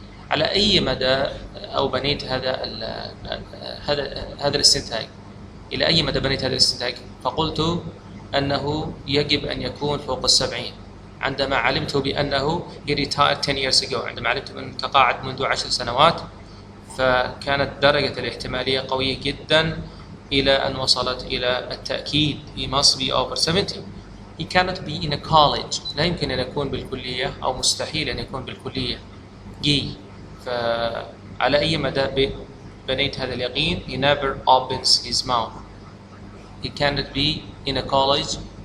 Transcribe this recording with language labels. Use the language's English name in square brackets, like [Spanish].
[Arabic] على أي مدى أو بنيت هذا الاستنتاج؟ إلى أي مدى بنيت هذا الاستنتاج؟ فقلت أنه يجب أن يكون فوق 70. عندما علمت بأنه [English] he retired 10 years ago. [Arabic] عندما علمت أنه تقاعد منذ 10 سنوات فكانت درجة الاحتمالية قوية جدا إلى أن وصلت إلى التأكيد. [English] He must be over 70. He cannot be in a college. [Arabic] لا يمكن أن يكون بالكلية أو مستحيل أن يكون بالكلية. فعلى أي مدى بنيت هذا اليقين؟ [English] He never opens his mouth. He cannot be in a college.